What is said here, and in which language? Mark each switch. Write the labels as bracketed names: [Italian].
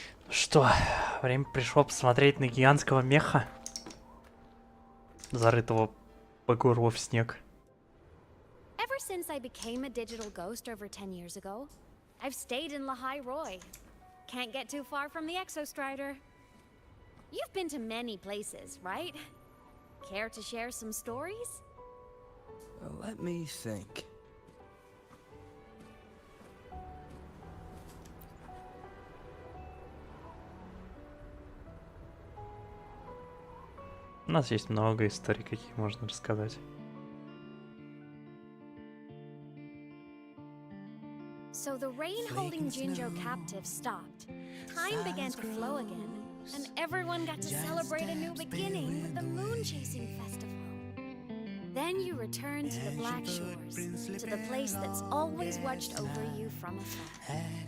[Russian] Что, время пришло посмотреть на гигантского меха, зарытого по горло в снег. [English] Ever since I became a digital ghost over 10 years ago, I've stayed in Lahai Roy. Can't get too far from the Exostrider. You've been to many places, right? Care to share some stories? Let me think. [Russian] У нас есть много историй, какие можно рассказать. [English] rain holding Jinjo captive stopped, time began to flow again, and everyone got to celebrate a new beginning with the Moon Chasing Festival. Then you returned to the Black Shores, to the place that's always watched over you from afar.